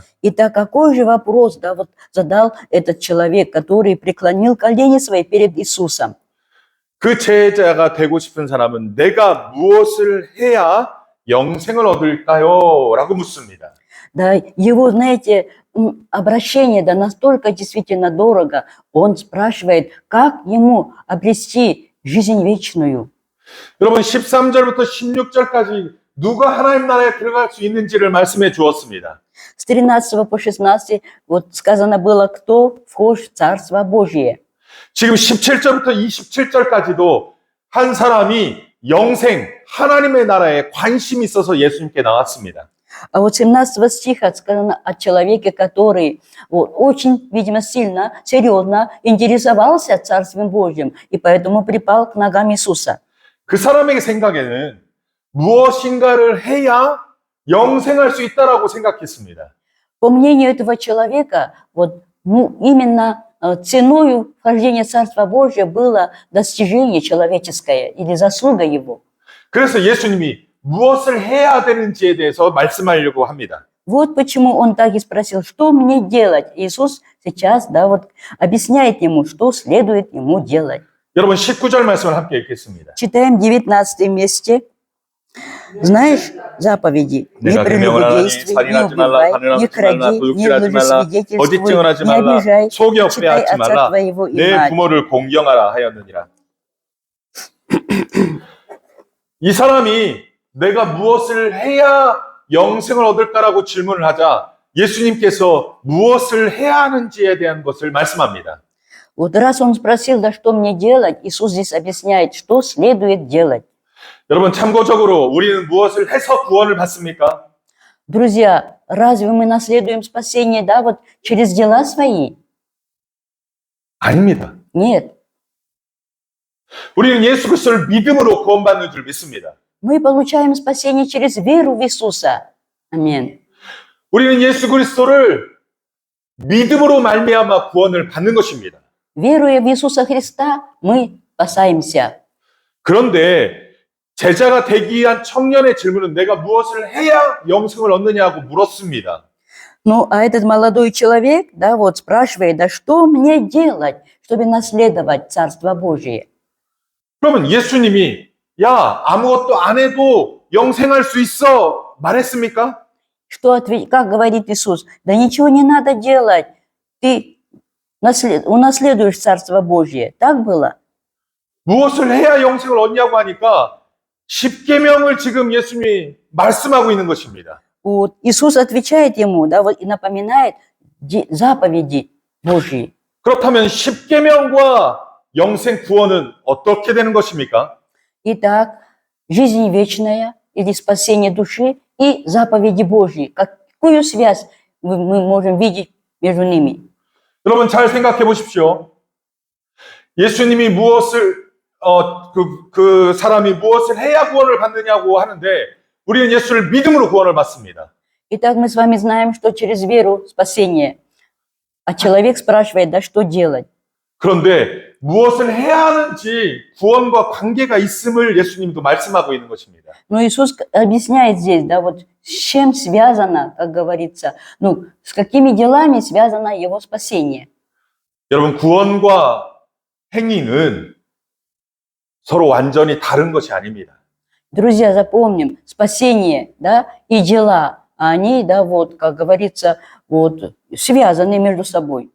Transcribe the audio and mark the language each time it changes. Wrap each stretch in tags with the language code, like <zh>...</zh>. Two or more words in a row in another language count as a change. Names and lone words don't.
<ru>Итак, какой же вопрос, да, вот задал этот человек, который преклонил колени свои перед Иисусом?</ru> <ko>그 제자가 되고 싶은 사람은 내가 무엇을 해야 영생을 얻을까요? 라고 묻습니다.</ko> <ru>Да, его, знаете, обращение, да, настолько действительно дорого. Он спрашивает, как ему обрести жизнь вечную.</ru> <ko>여러분 13절부터 16절까지 누가 하나님 나라에 들어갈 수 있는지를 말씀해 주었습니다.</ko> <ru>С 13 по 16 вот сказано было, кто вхож в Царство Божие.</ru> <ko>지금 17절부터 27절까지도 한 사람이 영생, 하나님의 나라에 관심이 있어서 예수님께 나왔습니다.</ko> <ru>А вот 17 стиха сказано о человеке, который вот, очень, видимо, сильно, серьезно интересовался Царством Божьим, и поэтому припал к ногам Иисуса.</ru> <ko>그 사람에게 생각에는 무엇인가를 해야 영생할 수 있다라고 생각했습니다.</ko> <ru>По мнению этого человека, вот, именно ценою вхождения Царства Божия было достижение человеческое или заслуга его.</ru> <ko>그래서 예수님이 무엇을 해야 되는지에 대해서 말씀하려고 합니다.</ko> <ru>Вот почему он так и спросил, что мне делать? Иисус сейчас, да, вот, объясняет ему, что следует ему делать.</ru> <ko>여러분 19절 말씀을 함께 읽겠습니다.</ko> <ru>Читаем 19 месте. Знаешь заповеди? Не прелюбодействуй, не убивай, не кради, не лжесвидетельствуй, не обижай, читай отца твоего и</ru> <ko>내</ko> <ru>мать.</ru> <ko>부모를 공경하라 하였느니라. 이 사람이 내가 무엇을 해야 영생을 얻을까라고 질문을 하자 예수님께서 무엇을 해야 하는지에 대한 것을 말씀합니다.</ko> <ru>Вот раз он спросил, да что мне делать, Иисус здесь объясняет, что следует делать.</ru> <ko>여러분 참고적으로 우리는 무엇을 해서 구원을 받습니까?</ko> <ru>Друзья, разве мы наследуем спасение, да, вот через дела свои?</ru> <ko>아닙니다.</ko> <ru>Нет.</ru> <ko>우리는 예수 그리스도를 믿음으로 구원받는 줄 믿습니다.</ko> <ru>Мы получаем спасение через веру в Иисуса. Аминь.</ru> <ko>우리는 예수 그리스도를 믿음으로 말미암아 구원을 받는 것입니다.</ko> <ru>Веруя в Иисуса Христа, мы спасаемся.</ru> <ko>그런데 제자가 되기 위한 청년의 질문은 내가 무엇을 해야 영생을 얻느냐고 물었습니다.</ko> <ru>Ну, а этот молодой человек, да, вот спрашивает, да что мне делать, чтобы наследовать Царство Божие?</ru> <ko>그러면 예수님이 야, 아무것도 안 해도 영생할 수 있어 말했습니까?</ko> <ru>Как говорит Иисус? Да ничего не надо делать, ты унаследуешь Царство Божие. Так было?</ru> <ko>무엇을 해야 영생을 얻냐고 하니까 십계명을 지금 예수님이 말씀하고 있는 것입니다.</ko> <ru>Вот Иисус отвечает ему, да, вот, и напоминает заповеди Божьи.</ru> <ko>그렇다면 십계명과 영생 구원은 어떻게 되는 것입니까?</ko> <ru>Итак, жизнь вечная или спасение души и заповеди Божьи. Какую связь мы можем видеть между ними?</ru> <ko>여러분 잘 생각해 보십시오. 예수님이 그 사람이 무엇을 해야 구원을 받느냐고 하는데 우리는 예수를 믿음으로 구원을 받습니다.</ko> <ru>Итак, мы с вами знаем, что через веру спасение. А человек спрашивает, да что делать?</ru> <ko>그런데 무엇을 해야 하는지 구원과 관계가 있음을 예수님도 말씀하고 있는 것입니다.</ko> <ru>Но Иисус объясняет здесь, да, вот с чем связано, как говорится, ну, с какими делами связано его спасение.</ru> <ko>여러분, 구원과 행위는 서로 완전히 다른 것이 아닙니다.</ko> <ru>Друзья, запомним, спасение, да, и дела, они, да, вот, как говорится, вот, связаны между собой.</ru>